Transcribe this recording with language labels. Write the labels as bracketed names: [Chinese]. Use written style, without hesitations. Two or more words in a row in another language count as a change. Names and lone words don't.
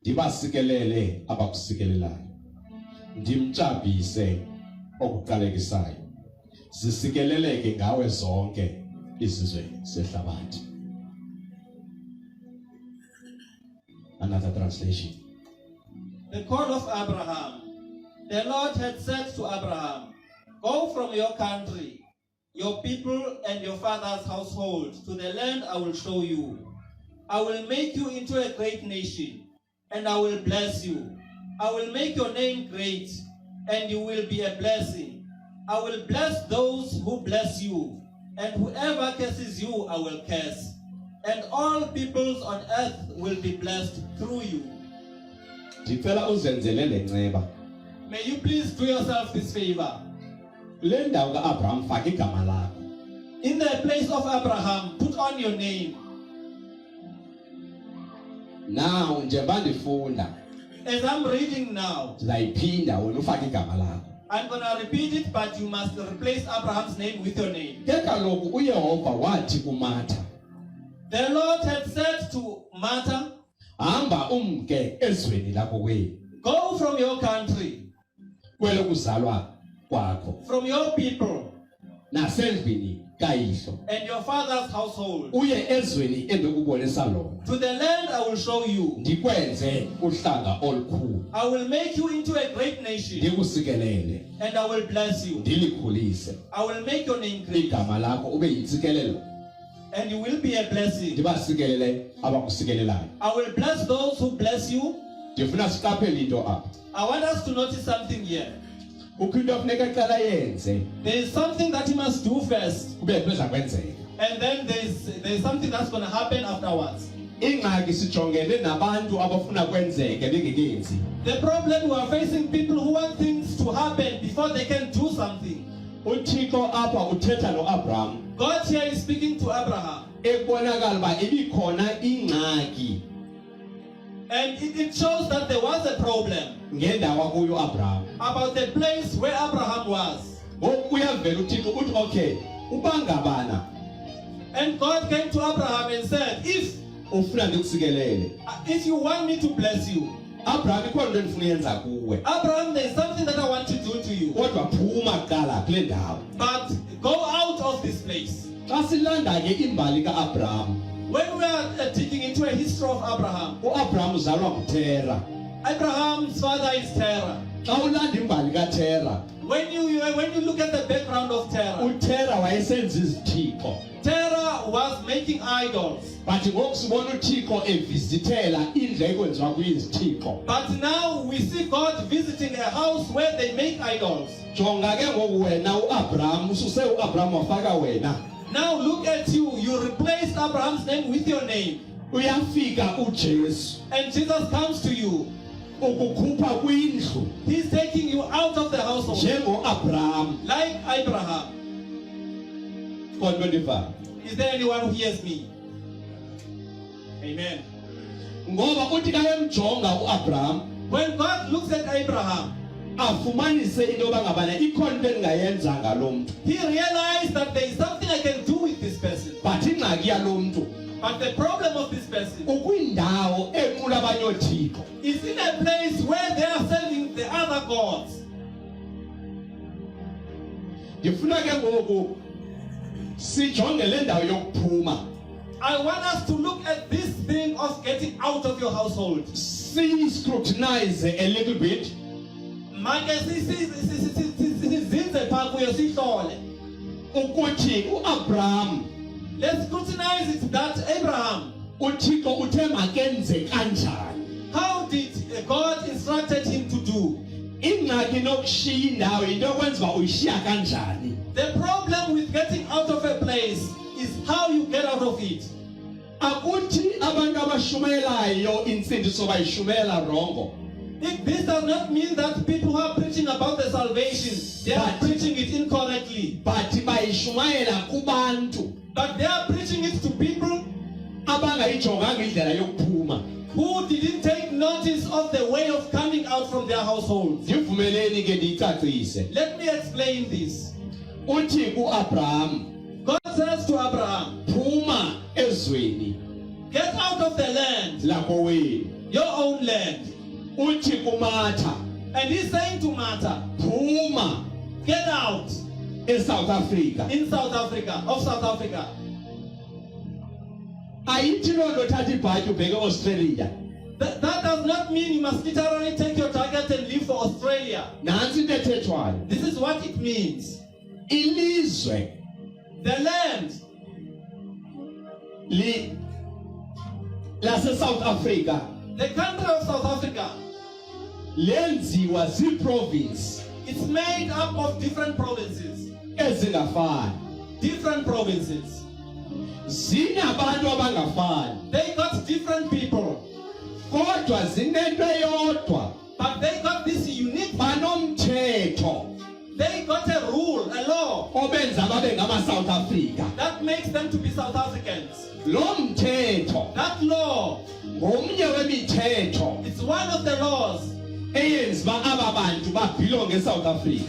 [Xhosa] ndibasikelele abakusikelelayo ndimtshapise okuqalekisayo zisikeleleke ngawe zonke izizwe zehlabathi. [English] Another translation. The call of Abraham. The Lord had said to Abraham, "Go from your country, your people and your father's household to the land I will show you. I will make you into a great nation, and I will bless you. I will make your name great, and you will be a blessing. I will bless those who bless you, and whoever curses you I will curse. And all peoples on earth will be blessed through you." [Xhosa] Ndicela uzenzele le nceba. [English] May you please do yourself this favor. [Xhosa] Le ndawo kaAbraham faka igama lakho. [English] In the place of Abraham, put on your name. [Xhosa] Now njengoba ndifunda [English] As I'm reading now, [Xhosa] ndizayiphinda wena ufake igama lakho. [English] I'm going to repeat it, but you must replace Abraham's name with your name. [Xhosa] Ke kaloku uYehova wathi kuMatha, [English] The Lord had said to Martha, [Xhosa] hamba umke ezweni lakho kweli, [English] "Go from your country, [Xhosa] kwelo kuzalwa kwakho, [English] from your people, [Xhosa] nasendlini kayihlo, [English] and your father's household, [Xhosa] uye ezweni endikubonisa lona. [English] to the land I will show you. [Xhosa] Ndikwenze uhlanga olukhulu, [English] I will make you into a great nation, [Xhosa] ndikusikelele, [English] and I will bless you. [Xhosa] ndilikhulise, [English] I will make your name great, [Xhosa] igama lakho ube yintsikelelo, [English] and you will be a blessing. [Xhosa] ndibasikelele abakusikelelayo. [English] I will bless those who bless you." [Xhosa] Ndifuna siqaphele into apha. [English] I want us to notice something here. [Xhosa] Kukho into funeka aqala yenze [English] There is something that you must do first, [Xhosa] kube kuza kwenzeka. [English] and then there is something that's going to happen afterwards. [Xhosa] Ingxaki sijongene nabantu abafuna kwenzeke bengekenzi. [English] The problem, we are facing people who want things to happen before they can do something. [Xhosa] uThixo apha uthetha noAbraham [English] God here is speaking to Abraham, [Xhosa] ekubonakala uba ibikhona ingxaki [English] and it shows that there was a problem [Xhosa] ngendawo kuyo Abraham. [English] about the place where Abraham was. [Xhosa] Ngoku uyavela uThixo uthi okay, ubangabana [English] And God came to Abraham and said, [Xhosa] ufuna ndikusikelele. [English] if you want me to bless you, [Xhosa] Abraham ikhona into endifuna yenza kuwe. [English] Abraham, there is something that I want to do to you, [Xhosa] Kodwa phuma kuqala kule ndawo. [English] but go out of this place. [Xhosa] Xa silanda ke imbali kaAbraham, [English] When we are digging into a history of Abraham, [Xhosa] uAbraham uzalwa nguThera. [English] Abraham's father is Terah. [Xhosa] Xa ulanda imbali kaThera, [English] When you look at the background of Terah, [Xhosa] uThera wayesenza izithixo. [English] Terah was making idols. [Xhosa] But ngoku sibona uThixo evisithela indlu ekwenziwa kuyizithixo. [English] But now we see God visiting a house where they make idols. [Xhosa] Jonga ke ngoku wena uAbraham ususe uAbraham wafaka wena. [English] Now look at you. You replaced Abraham's name with your name. [Xhosa] Uyafika uJesu [English] And Jesus comes to you. [Xhosa] ukukhupha kwindlu [English] He's taking you out of the household. [Xhosa] njengoAbraham. [English] Like Abraham. 25. Is there anyone who hears me? Amen. [Xhosa] Ngoba uthi kayemjonga uAbraham [English] When God looks at Abraham, [Xhosa] afumanise into bangabana ikhona into engayenza ngalomuntu. [English] he realized that there is something I can do with this person. [Xhosa] But ingxaki yalomuntu [English] But the problem of this person [Xhosa] ukwindawo enqula abanye othixo. [English] is in a place where they are serving the other gods. [Xhosa] Ndifuna ke ngoku sijonge le ndawo yokuphuma. [English] I want us to look at this thing of getting out of your household. Scrutinize a little bit. [Xhosa] Ukuthi uAbraham [English] Let's scrutinize it that Abraham, [Xhosa] uThixo uthe makenze kanjani. [English] how did God instructed him to do? [Xhosa] Ingxaki nokushiya indawo into yokwenza uba uyishiya kanjani. [English] The problem with getting out of a place is how you get out of it. [Xhosa] Akuthi abantu abashumayelayo insindiso bayishumela rongo. [English] This does not mean that people who are preaching about the salvation, they are preaching it incorrectly. [Xhosa] But bayishumayela kubantu [English] But they are preaching it to people [Xhosa] abangayijonganga indlela yokuphuma. [English] who didn't take notice of the way of coming out from their households. [Xhosa] Ndivumeleni ke ndicacise. [English] Let me explain this. [Xhosa] Uthi kuAbraham, [English] God says to Abraham, [Xhosa] phuma ezweni [English] Get out of the land, [Xhosa] lakho wena. [English] your own land. [Xhosa] Uthi kuMatha, [English] And he's saying to Martha, [Xhosa] phuma [English] get out [Xhosa] eSouth Africa. [English] of South Africa. [Xhosa] Ayithi loo nto thatha ibhatyi ubheke Australia. [English] That does not mean you must literally take your target and leave for Australia. [Xhosa] Nansi into ethethwayo. [English] This is what it means. [Xhosa] Ilizwe [English] The land [Xhosa] lase South Africa [English] the country of South Africa, [Xhosa] lenziwa zii-province [English] it's made up of different provinces. [Xhosa] ezingafani. [English] Different provinces. [Xhosa] Zinabantu abangafani. [English] They got different people. [Xhosa] Kodwa zinento eyodwa. [English] But they got this unique, [Xhosa] Banomthetho [English] they got a rule, a law, [Xhosa] obenza babe ngama-South Africa. [English] that makes them to be South Africans. [Xhosa] Lo mthetho [English] That law, [Xhosa] ngomnye wemithetho [English] it's one of the laws [Xhosa] eyenza uba aba bantu babhilonge eSouth Africa.